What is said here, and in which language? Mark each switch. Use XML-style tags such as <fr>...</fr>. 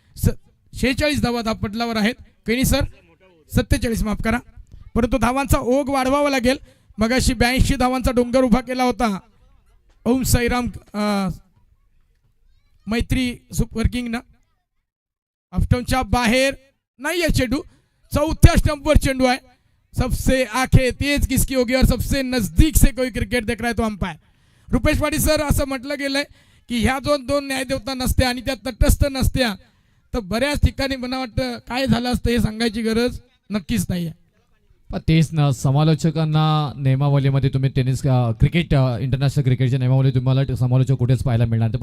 <mr>46 धावा धावपटलावर आहेत. कैनी सर 47, माफ करा. परंतु धावांचा ओघ वाढवावा लागेल. मगाशी 82 धावांचा डोंगर उभा केला होता ओम साईराम मैत्री सुपर किंगनं. ऑफस्टंपच्या बाहेर नाही आहे चेंडू. 4थ्या स्टंपवर चेंडू आहे.</mr> <hi>सबसे आंखें तेज किसकी होगी और सबसे नजदीक से कोई क्रिकेट देख रहा है तो अंपायर.</hi> <mr>रुपेश पाटील सर, असं म्हटलं गेलंय की ह्या दोन न्यायदेवता नसत्या आणि त्या तटस्थ नसत्या तर बऱ्याच ठिकाणी मला वाटतं काय झालं असतं हे सांगायची गरज नक्कीच नाही आहे. पण तेच ना, समालोचकांना नियमावलीमध्ये तुम्ही टेनिस क्रिकेट इंटरनॅशनल क्रिकेटच्या नियमावली तुम्हाला समालोचक कुठेच पाहायला मिळणार नाही.</mr>